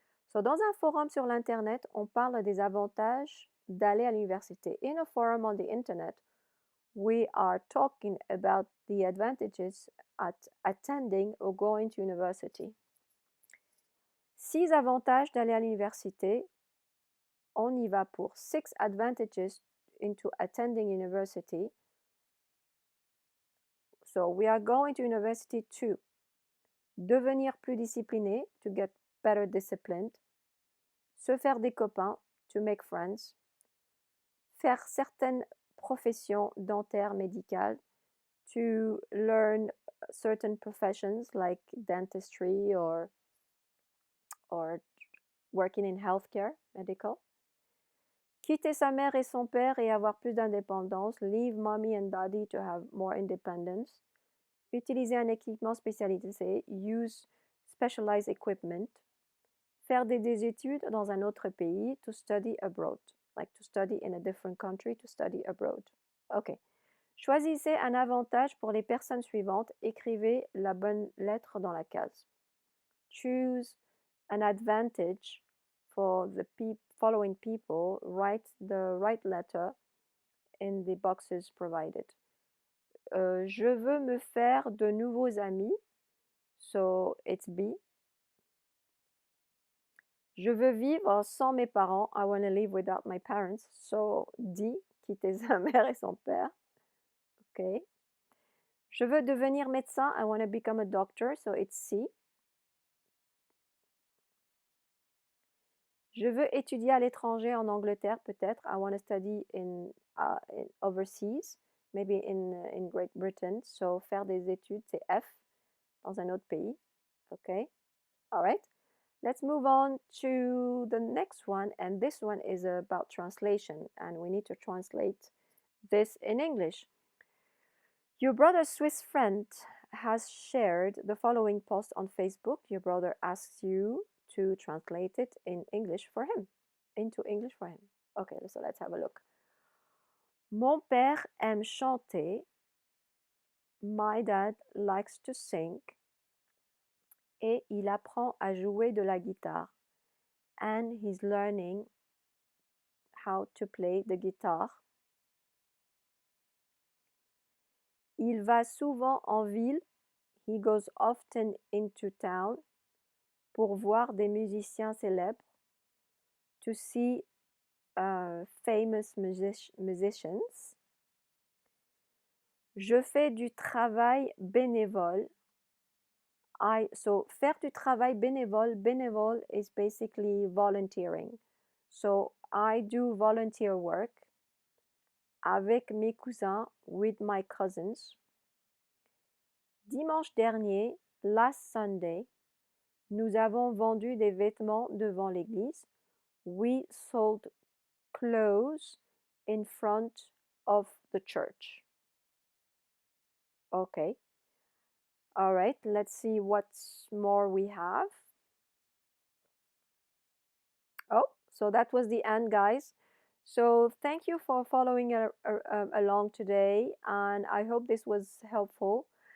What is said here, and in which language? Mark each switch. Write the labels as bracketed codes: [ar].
[fr] So, dans un forum sur l'internet, on parle des avantages d'aller à l'université. [en] In a forum on the internet, We are talking about the advantages at attending or going to university. [fr] 6 avantages d'aller à l'université. On y va pour [en] 6 advantages into attending university. So we are going to university to [fr] devenir plus discipliné, [en] to get better disciplined, [fr] se faire des copains, [en] to make friends, [fr] faire certaines professions dentaires médicales, [en] to learn certain professions like dentistry or working in healthcare, medical. [fr] Quitter sa mère et son père et avoir plus d'indépendance. [en] Leave mommy and daddy to have more independence. [fr] Utiliser un équipement spécialisé. [en] Use specialized equipment. [fr] Faire des études dans un autre pays. [en] To study abroad. Like to study in a different country, to study abroad. OK. [fr] Choisissez un avantage pour les personnes suivantes. Écrivez la bonne lettre dans la case. [en] Choose an advantage for the following people. Write the right letter in the boxes provided. [fr] Je veux me faire de nouveaux amis. [en] So it's B. [fr] Je veux vivre sans mes parents. [en] I want to live without my parents. So D. [fr] Quitter sa mère et son père. OK. Je veux devenir médecin. [en] I want to become a doctor. So it's C. [fr] Je veux étudier à l'étranger en Angleterre, peut-être. [en] I want to study in overseas, maybe in Great Britain. [fr] So, faire des études, c'est F, dans un autre pays. [en] Okay. All right. Let's move on to the next one. And this one is about translation. And we need to translate this in English. Your brother's Swiss friend has shared the following post on Facebook. Your brother asks you to translate it in English for him, into English for him. Okay, so let's have a look. [fr] Mon père aime chanter. [en] My dad likes to sing. [fr] Et il apprend à jouer de la guitare. [en] And he's learning how to play the guitar. [fr] Il va souvent en ville. [en] He goes often into town [fr] pour voir des musiciens célèbres. [en] To see famous musicians. [fr] Je fais du travail bénévole. [en] So [fr] faire du travail bénévole, [en] bénévole is basically volunteering. So I do volunteer work [fr] avec mes cousins, [en] with my cousins. [fr] Dimanche dernier, [en] last Sunday, [fr] nous avons vendu des vêtements devant l'église. [en] We sold clothes in front of the church. Okay. All right, let's see what more we have. Oh, so that was the end, guys. So thank you for following along today, and I hope this was helpful.